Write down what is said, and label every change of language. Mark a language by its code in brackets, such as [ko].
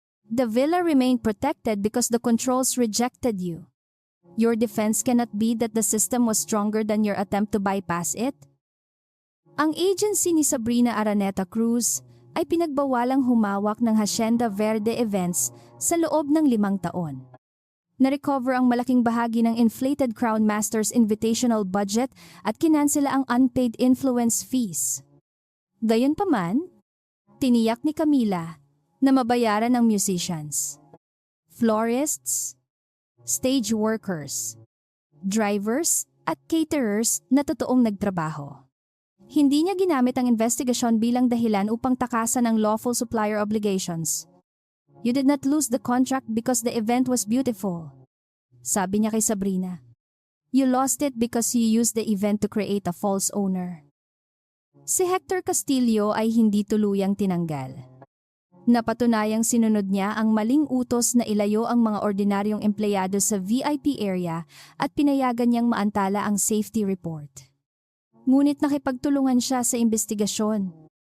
[en] The villa remained protected because the controls rejected you. Your defense cannot be that the system was stronger than your attempt to bypass it. [tl] Ang agency ni Sabrina Araneta Cruz ay pinagbawalang humawak ng Hacienda Verde events sa loob ng 5 taon. Na-recover ang malaking bahagi ng inflated Crown Masters invitational budget at kinansela ang unpaid influence fees. Gayunpaman, tiniyak ni Camila na mabayaran ang musicians, florists, stage workers, drivers at caterers na totoong nagtrabaho. Hindi niya ginamit ang investigasyon bilang dahilan upang takasan ang lawful supplier obligations. [en] You did not lose the contract because the event was beautiful. [tl] Sabi niya kay Sabrina. [en] You lost it because you used the event to create a false owner. [tl] Si Hector Castillo ay hindi tuluyang tinanggal. Napatunayang sinunod niya ang maling utos na ilayo ang mga ordinaryong empleyado sa VIP area at pinayagan niyang maantala ang safety report. Ngunit nakipagtulungan siya sa investigasyon.